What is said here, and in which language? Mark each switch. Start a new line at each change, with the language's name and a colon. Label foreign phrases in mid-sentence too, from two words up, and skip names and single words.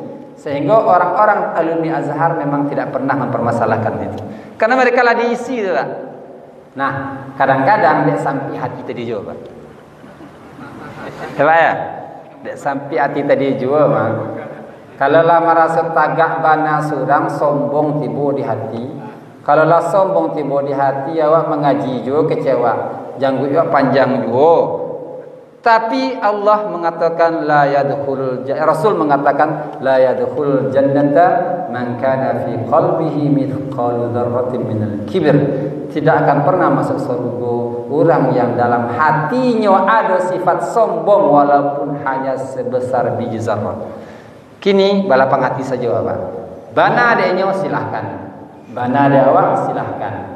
Indonesian: Sehingga orang-orang alumni Azhar memang tidak pernah mempermasalahkan itu. Karena mereka lah diisi, Pak. Nah, kadang-kadang
Minangkabau: dek sampai hati tadi juga,
Indonesian: Pak.
Minangkabau: Ya, dek sampai hati tadi juga, Pak. Kalau lah merasa tagak bana surang, sombong tiba di hati. Kalau lah sombong tiba di hati, awak mengaji juga kecewa, janggut awak panjang juga.
Indonesian: Tapi Allah mengatakan
Arabic: لا يدخل
Indonesian: Rasul mengatakan
Arabic: لا يدخل الجنة من كان في قلبه مثقال ذرة من الكبر.
Indonesian: Tidak akan pernah masuk surga orang yang dalam hatinya ada sifat sombong walaupun hanya sebesar biji zarrah.
Minangkabau: Kini balapang hati saja, Pak. Bana adanya silahkan. Bana ada awak silahkan.